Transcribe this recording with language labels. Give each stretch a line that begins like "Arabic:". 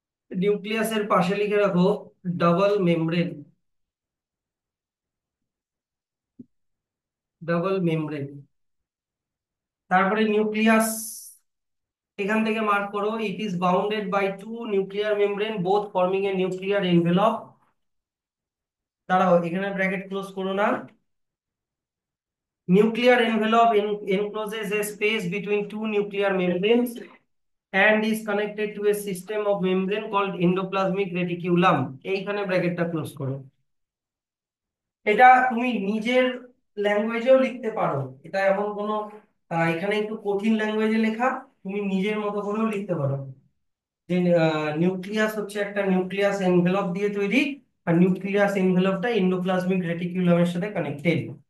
Bangla: নিউক্লিয়াসের পাশে লিখে রাখো ডাবল মেমব্রেন, ডাবল মেমব্রেন। তারপরে নিউক্লিয়াস, এখান থেকে মার্ক করো,
English: It is bounded by two nuclear membrane both forming a nuclear envelope.
Bangla: দাঁড়াও, এখানে ব্র্যাকেট ক্লোজ করো না।
English: Nuclear envelope encloses a space between two nuclear membranes and is connected to a system of membrane called endoplasmic reticulum.
Bangla: এইখানে ব্র্যাকেটটা close করো। এটা তুমি নিজের ল্যাঙ্গুয়েজেও লিখতে পারো, এটা এমন কোনো এখানে একটু কঠিন ল্যাঙ্গুয়েজে লেখা, তুমি নিজের মতো করেও লিখতে পারো। যে নিউক্লিয়াস হচ্ছে একটা নিউক্লিয়াস এনভেলপ দিয়ে তৈরি, আর নিউক্লিয়াস এনভেলপটা এন্ডোপ্লাজমিক রেটিকুলামের সাথে কানেক্টেড।